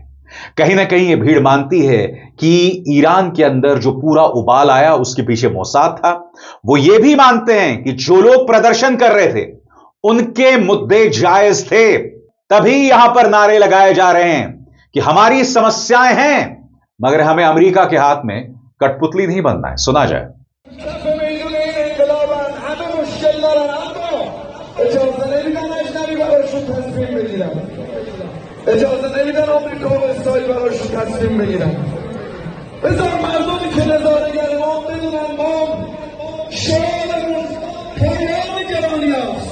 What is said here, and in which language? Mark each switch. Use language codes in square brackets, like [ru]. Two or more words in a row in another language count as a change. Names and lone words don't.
[hi] कहीं ना कहीं ये भीड़ मानती है कि ईरान के अंदर जो पूरा उबाल आया उसके पीछे मोसाद था। वो ये भी मानते हैं कि जो लोग प्रदर्शन कर रहे थे उनके मुद्दे जायज थे, तभी यहां पर नारे लगाए जा रहे हैं कि हमारी समस्याएं हैं मगर हमें अमेरिका के हाथ में कठपुतली नहीं बनना है। सुना जाए। [fa] اجازه نمیدن آمریکا و اسرائیل براشون تصمیم بگیرن. بذار مردمی که نظاره‌گر ما بدونن ما شعارمون پیام جهانی است.